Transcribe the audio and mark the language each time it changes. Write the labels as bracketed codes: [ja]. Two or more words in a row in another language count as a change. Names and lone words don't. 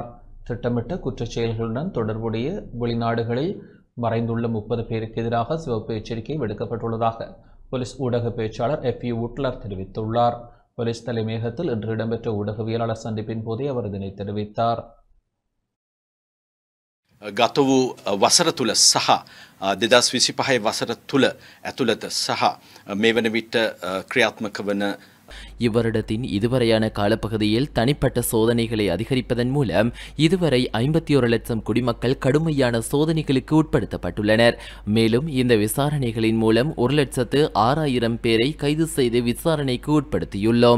[ta] திட்டமிட்ட குற்றச்செயல்களுடன் தொடர்புடைய வெளிநாடுகளில் மறைந்துள்ள 30 பேருக்கு எதிராக சிவப்பு எச்சரிக்கை விடுக்கப்பட்டுள்ளதாக போலீஸ் ஊடக பேச்சாளர் FU உட்லர் தெரிவித்துள்ளார். போலீஸ் தலைமையகத்தில் இன்று இடம்பெற்ற ஊடகவியலாளர் சந்திப்பின் போதே அவர் இதனை தெரிவித்தார். [si] ගත වූ වසර තුළ සහ 2025 වසර තුළ ඇතුළත සහ මේ වන විට ක්‍රියාත්මක වන [ta] இவ்வருடத்தின் இதுவரையான காலப்பகுதியில் தனிப்பட்ட சோதனைகளை அதிகரிப்பதன் மூலம் இதுவரை 51 லட்சம் குடிமக்கள் கடுமையான சோதனைகளுக்கு உட்படுத்தப்பட்டுள்ளனர். மேலும் இந்த விசாரணைகளின் மூலம் 1,06,000 பேரை கைது செய்து விசாரணைக்கு உட்படுத்தியுள்ளோம்.